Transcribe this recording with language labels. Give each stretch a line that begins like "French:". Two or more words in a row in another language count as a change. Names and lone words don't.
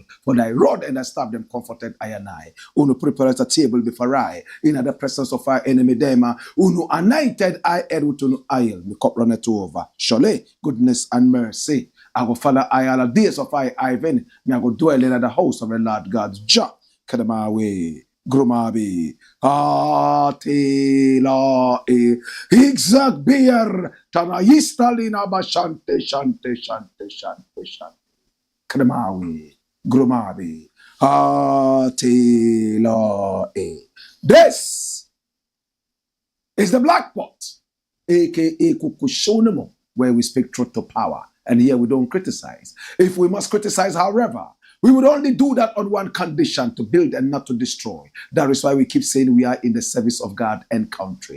English: For thy rod and thy staff them comforted I and I. Uno prepareth a table before I, in the presence of our enemy them. Uno anointed I head with no oil. The cup runneth over. Surely goodness and mercy I go follow I all the days of I Ivan. Me I go dwell in the house of the Lord God's Jah. Kadamawe, Grumabi, Atila, Exact beer, Tana Yistalina Bashante, Shante, Shante, Shante, Shante. Kadamawe, Grumabi, Atila. This is the Black Pot, aka Kukushonemo, where we speak truth to power. And here we don't criticize. If we must criticize, however, we would only do that on one condition: to build and not to destroy. That is why we keep saying we are in the service of God and country.